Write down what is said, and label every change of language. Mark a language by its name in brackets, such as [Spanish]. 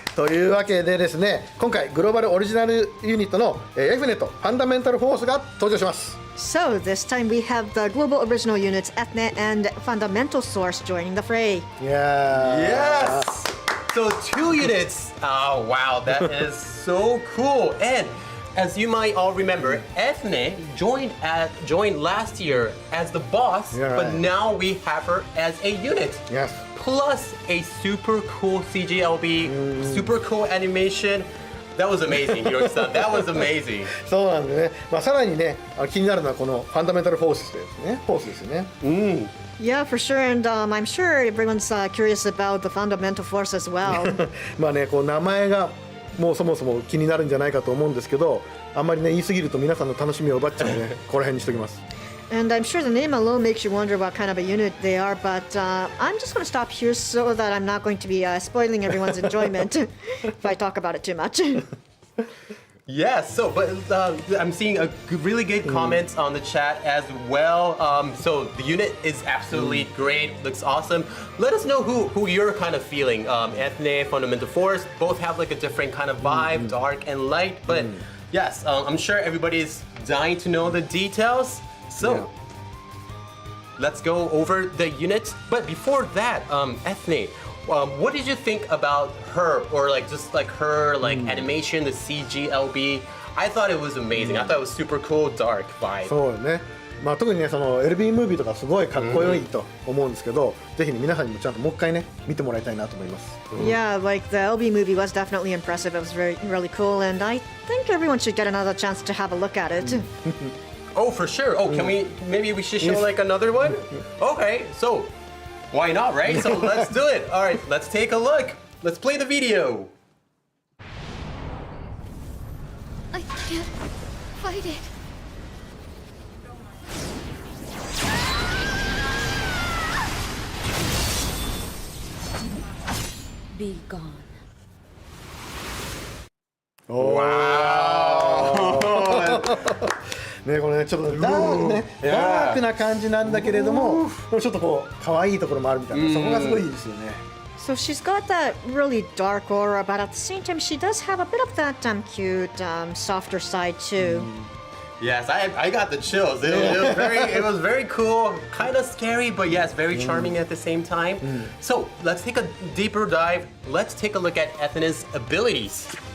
[Japanese] というわけでですね、今回グローバルオリジナルユニットのEithneとファンダメンタルフォースが登場します。 [English] So this time we have the global original units Eithne and Fundamental Source joining the fray. Yeah. Yes! So 2 units. Oh, wow, that is so cool. And as you might all remember, Eithne joined last year as the boss, Yeah, but right. now we have her as a unit. Yes. Plus a super cool CGLB, super cool animation. That was amazing, Hiroki-san. That was amazing. [Japanese] そうなんでね。まあさらにね、気になるのはこのファンダメンタルフォースですね。フォースですよね。 [English] Yeah, for sure, and I'm sure everyone's curious about the Fundamental Force as well. [Japanese] まあね、こう名前がもうそもそも気になるんじゃないかと思うんですけど、あんまりね言い過ぎると皆さんの楽しみを奪っちゃうので、ここら辺にしときます。 [English] And I'm sure the name alone makes you wonder what kind of a unit they are, but I'm just going to stop here so that I'm not going to be spoiling everyone's enjoyment if I talk about it too much. Yes, so, but I'm seeing really good comments on the chat as well. So the unit is absolutely great, looks awesome. Let us know who you're kind of feeling. Eithne, Fundamental Force, both have like a different kind of vibe, dark and light. But yes, I'm sure everybody's dying to know the details. So let's go over the units. But before that, Eithne, what did you think about her, or like just like her like animation, the CGLB? I thought it was amazing. I thought it was super cool, dark vibe. [Japanese] そうよね。 [English] まあ特にねその LB ムービーとかすごいかっこよいと思うんですけど、ぜひね皆さんにもちゃんともう一回ね見てもらいたいなと思います。 Yeah, like the LB movie was definitely impressive. It was really cool, and I think everyone should get another chance to have a look at it. Oh, for sure. Oh, can we? Maybe we should show like another one. Okay, so why not, right? So let's do it. All right, let's take a look. Let's play the video. I can't fight it. Be gone. Wow. [Japanese] ねこれねちょっとダークな感じなんだけれども、でもちょっとこう可愛いところもあるみたいな、そこがすごいいいですよね。 [English] So she's got that really dark aura, but at the same time, she does have a bit of that cute, softer side too. Yes, I got the chills. It was very cool, kind of scary, but yes, very charming at the same time. So let's take a deeper dive. Let's take a look at Eithne's abilities.